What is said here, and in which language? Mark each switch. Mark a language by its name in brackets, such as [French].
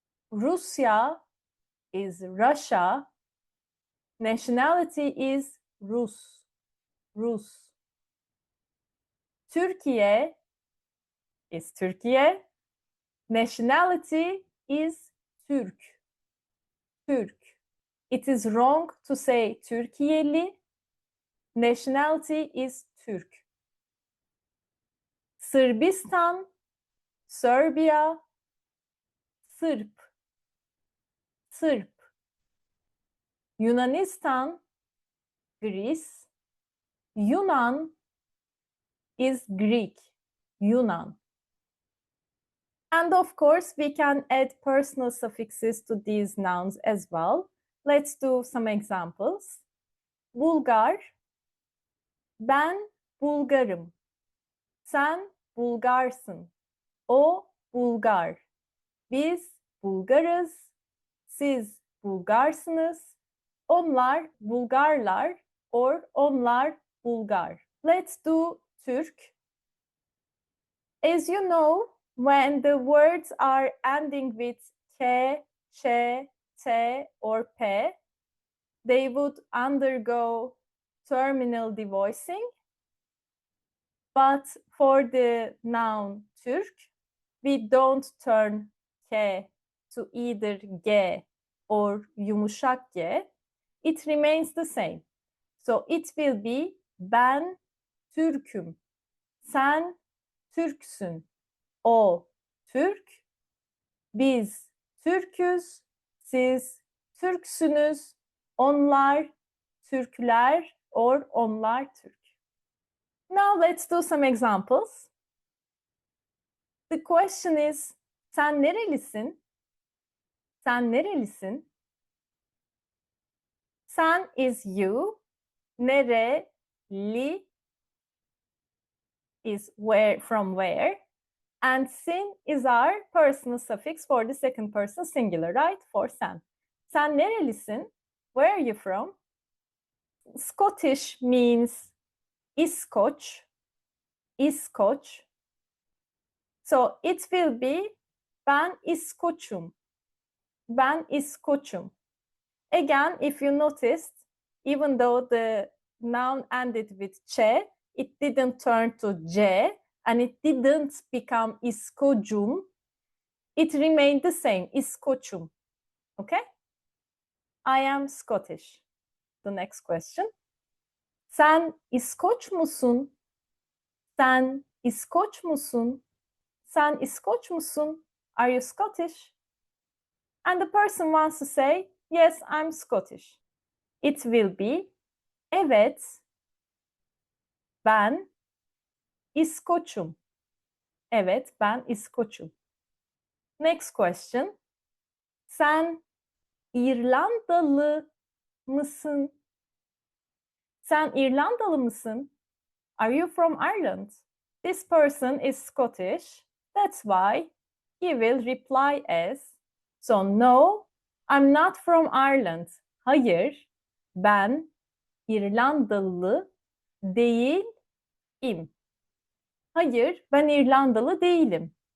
[English] Russia is Russia. Nationality is Rus, Rus. Türkiye is Türkiye. Nationality is Türk, Türk. It is wrong to say Türkiyeli. Nationality is Türk. [Turkish] Sırbistan, Serbia, Sırp, Sırp. [English] Yunanistan, Greece. Yunan is Greek, Yunan. And of course, we can add personal suffixes to these nouns as well. Let's do some examples. Bulgar, [Turkish] ben Bulgarım. Sen Bulgarsın. O Bulgar. Biz Bulgarız. Siz Bulgarsınız. onlar Bulgarlar or onlar Bulgar. [English] Let's do Türk. As you know, when the words are ending with K, Ç, T, or P, they would undergo terminal devoicing. But for the noun Türk, we don't turn K to either G or yumuşak G. It remains the same. So it will be [Turkish] ben Türk'üm, sen Türksün, o Türk, biz Türküz, siz Türksünüz, onlar Türkler or onlar Türk. [English] Now let's do some examples. The question is, [Turkish] sen nerelisin? Sen nerelisin? [English] Sen is you. Nereli is where, from where. And sin is our personal suffix for the second person singular, right? For sen. [Turkish] Sen nerelisin? [English] Where are you from? Scottish means İskoç. İskoç. So it will be [Turkish] ben İskoç'um. Ben İskoç'um. [English] Again, if you noticed, even though the noun ended with ç, it didn't turn to c, and it didn't become İskoç'um. It remained the same, İskoç'um. Okay? I am Scottish. The next question. [Turkish] Sen İskoç musun? Sen İskoç musun? Sen İskoç musun? [English] Are you Scottish? And the person wants to say, yes, I'm Scottish. It will be, [Turkish] evet, ben İskoç'um. Evet, ben İskoç'um. [English] Next question. [Turkish] Sen İrlandalı mısın? Sen İrlandalı mısın? [English] Are you from Ireland? This person is Scottish. That's why he will reply as, so no, I'm not from Ireland. [Turkish] Hayır, ben İrlandalı değilim. Hayır, ben İrlandalı değilim.